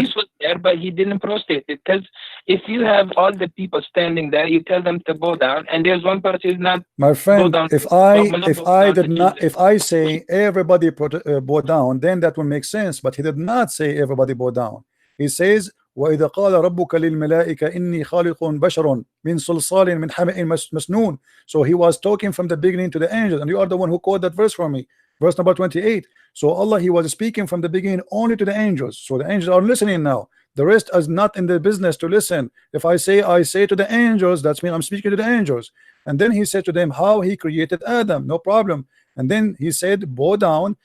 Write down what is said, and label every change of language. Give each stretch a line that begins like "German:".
English: Iblis was there, but he didn't prostrate it. Because if you have all the people standing there, you tell them to bow down, and there's one person who's not. My friend, if I say everybody bow down, then that will make sense. But he did not say everybody bow down.
Arabic: He says, وَإِذَا قَالَ رَبُّكَ لِلْمَلَائِكَةِ إِنِّي خَالِقٌ بَشَرٌ مِنْ صَلْصَالٍ مِنْ حَمَإٍ مَسْنُونٍ.
English: So he was talking from the beginning to the angels, and you are the one who quoted that verse for me. Verse number 28. So Allah, He was speaking from the beginning only to the angels. So the angels are listening now. The rest is not in the business to listen. If I say to the angels, that means I'm speaking to the angels. And then He said to them how He created Adam, no problem. And then He said, bow down.